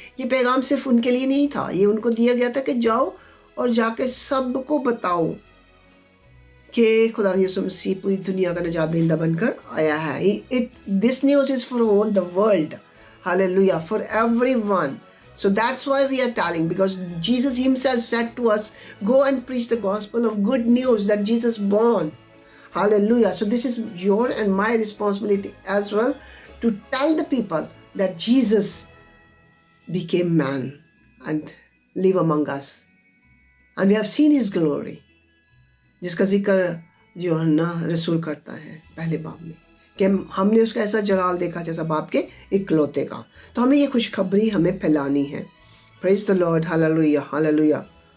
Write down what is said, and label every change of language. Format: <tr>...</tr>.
<hi>ये पैगाम सिर्फ उनके लिए नहीं था, ये उनको दिया गया था कि जाओ और जाके सबको बताओ कि खुदा यीशु मसीह पूरी दुनिया का निजात दहिंदा बनकर आया है।</hi> <en>This news is for all the world, hallelujah, for everyone. So that's why we are telling, because Jesus himself said to us, go and preach the gospel of good news that Jesus born. Hallelujah. So this is your and my responsibility as well, to tell the people that Jesus became man and live among us. And we have seen his glory,</en> <hi>जिसका जिक्र यूहन्ना रसूल करता है पहले बाब में, कि हमने उसका ऐसा जलाल देखा जैसा बाप के इकलौते का। तो हमें ये खुशखबरी हमें फैलानी है।</hi> <en>praise the lord,</en> <hi>hallelujah, hallelujah.</hi>